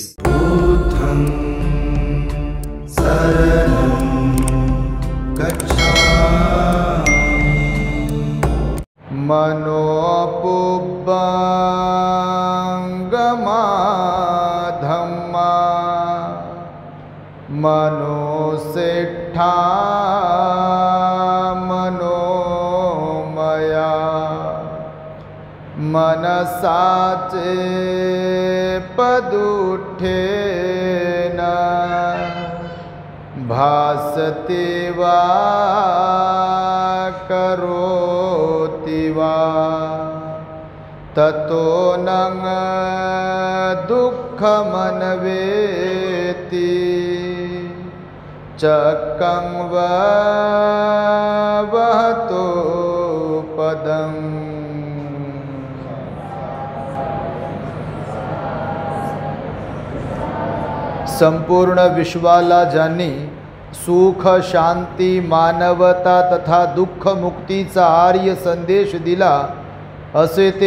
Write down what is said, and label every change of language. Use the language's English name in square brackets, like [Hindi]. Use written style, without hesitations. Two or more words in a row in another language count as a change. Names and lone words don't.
[Pali] बुद्धं शरणं गच्छामि। मनोपुब्बंगमा धम्मा मनोसेट्ठा मनोमया मनसाचे पदुठेन भासते वा करोति वा ततो नंग दुःखमन्वेति चक्कं वहतो पदं। [Marathi] संपूर्ण विश्वाला ज्यांनी सुख शांती मानवता तथा दुःख मुक्तीचा आर्य संदेश दिला असे ते